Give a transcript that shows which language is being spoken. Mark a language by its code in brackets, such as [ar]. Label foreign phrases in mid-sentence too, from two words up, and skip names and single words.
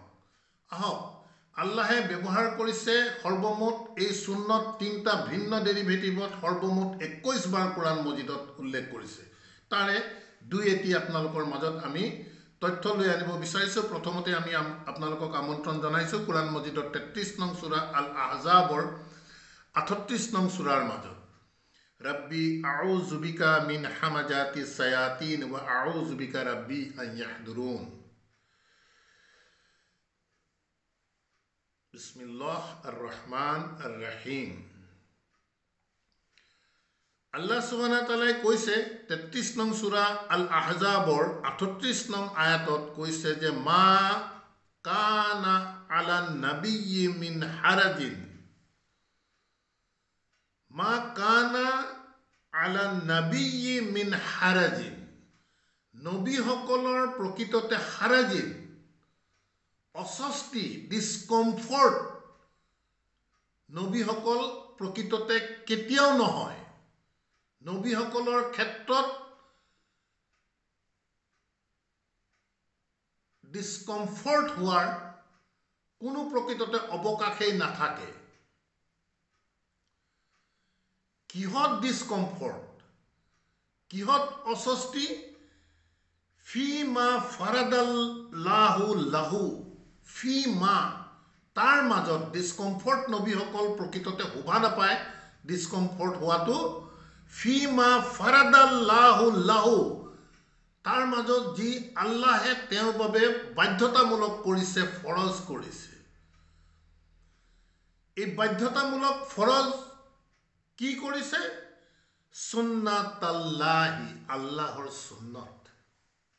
[as] আহক, আল্লাহে ব্যৱহাৰ কৰিছে সৰ্বমুঠ এই সুন্নত তিনিটা ভিন্ন ডেৰিভেটিভত সৰ্বমুঠ 21 বাৰ কুৰাণ মজিদত উল্লেখ কৰিছে। তাৰে দুই এটি আপোনালোকৰ মাজত আমি তথ্য লৈ আনিব বিচাৰিছোঁ। প্ৰথমতে আমি আপোনালোকক আমন্ত্ৰণ জনাইছোঁ কুৰাণ মজিদৰ 33 নং সূৰা আল আহজাবৰ 38 নং সূৰাৰ মাজত, [ar] رب أعوذ بك من همزات الشياطين وأعوذ بك رب أن يحضرون. بسم الله الرحمن الرحيم. الله سبحانه وتعالى [as] কৈছে 33 নং সূৰা আল আহজাবৰ 38 নং আয়াতত কৈছে যে [ar] ما كان على النبي من حرج, ما كان على النبي من حرج. [as] নবীসকলৰ প্ৰকৃততে হাৰাজিন, অস্বস্তি, ডিসকমফৰ্ট নবীসকল প্ৰকৃততে কেতিয়াও নহয়। নবীসকলৰ ক্ষেত্ৰত ডিসকমফৰ্ট হোৱাৰ কোনো প্ৰকৃততে অৱকাশেই নাথাকে। কিহত ডিসকমফৰ্ট, কিহত অস্বস্তি? [ar] فيما فرض الله له، فيما, [as] তাৰ মাজত ডিসকমফৰ্ট নবীসকল প্ৰকৃততে শোভা নাপায়। ডিসকমফৰ্ট হোৱাটো [ar] فيما فرض الله له, [as] তাৰ মাজত যি আল্লাহে তেওঁৰ বাবে বাধ্যতামূলক কৰিছে, ফৰজ কৰিছে। এই বাধ্যতামূলক ফৰজ কি কৰিছে? সুন্নাতাল্লাহি, আল্লাহৰ সুন্নত।